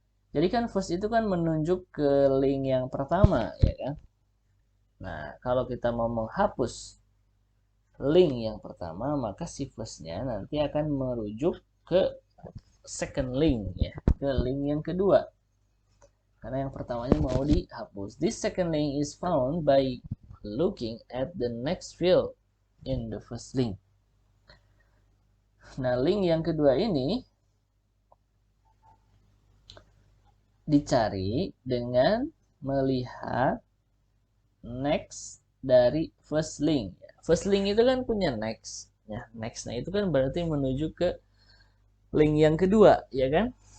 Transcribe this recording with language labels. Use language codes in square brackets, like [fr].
[id] Jadi kan first itu kan menunjuk ke link yang pertama ya kan. Nah, kalau kita mau menghapus link yang pertama, maka si first-nya nanti akan merujuk ke second link ya, ke link yang kedua. Karena yang pertamanya mau dihapus. [en] This second link is found by looking at the next field in the first link. [id] Nah, link yang kedua ini dicari dengan melihat next dari first link. First link itu kan punya next. Ya, next. Nah, itu kan berarti menuju ke link yang kedua, ya kan?